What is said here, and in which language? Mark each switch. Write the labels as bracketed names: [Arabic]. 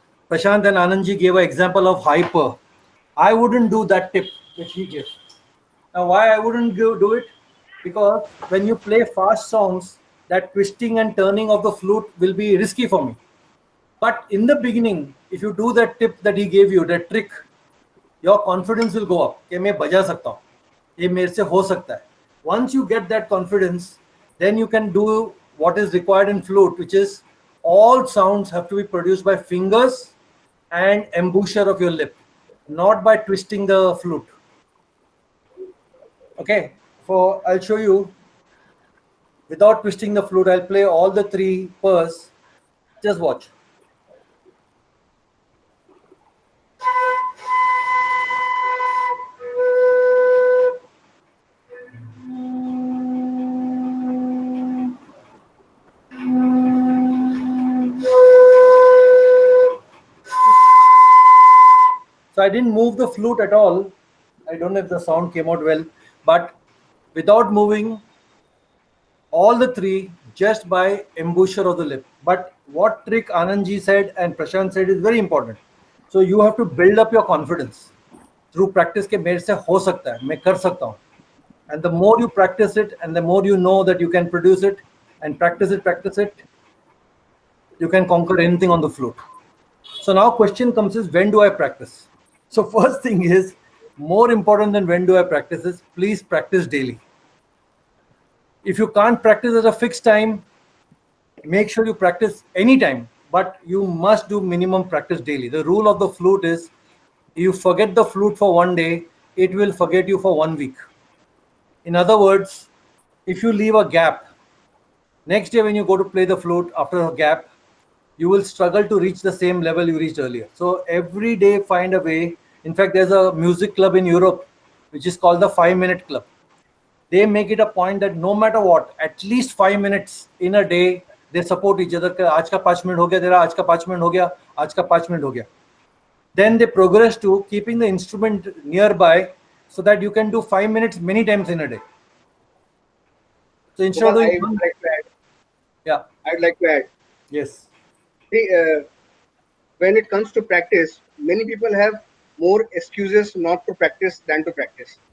[English] Prashant and Anandji gave an example of hyper. I wouldn't do that tip which he gave. Now, why I wouldn't do it? Because when you play fast songs, that twisting and turning of the flute will be risky for me. But in the beginning, if you do that tip that he gave you, that trick, your confidence will go up. [Hindi] कि मैं बजा सकता हूँ, ये मेरे से हो सकता है. [English] Once you get that confidence, then you can do what is required in flute, which is all sounds have to be produced by fingers and embouchure of your lip, not by twisting the flute. Okay, I'll show you without twisting the flute. I'll play all the three purrs. Just watch. So I didn't move the flute at all. I don't know if the sound came out well, but without moving all the three, just by embouchure of the lip. But what trick Anandji said and Prashant said is very important. So you have to build up your confidence through practice. [Hindi] के मेरे से हो सकता है, मैं कर सकता हूँ. [English] And the more you practice it, and the more you know that you can produce it, and practice it, you can conquer anything on the flute. So now question comes is, when do I practice? So first thing is, more important than when do I practice is, please practice daily. If you can't practice at a fixed time, make sure you practice anytime, but you must do minimum practice daily. The rule of the flute is, you forget the flute for one day, it will forget you for 1 week. In other words, if you leave a gap, next day when you go to play the flute after a gap, you will struggle to reach the same level you reached earlier. So every day find a way. In fact, there's a music club in Europe which is called the 5-minute club. They make it a point that no matter what, at least 5 minutes in a day, they support each other. [Hindi] आज का 5 minute हो गया तेरा, आज का 5 minute हो गया, आज का 5 मिनट हो गया. [English] Then they progress to keeping the instrument nearby so that you can do 5 minutes many times in a day. So instead of doing one, yeah, I'd like to add. yes, See, when it comes to practice, many people have more excuses not to practice than to practice.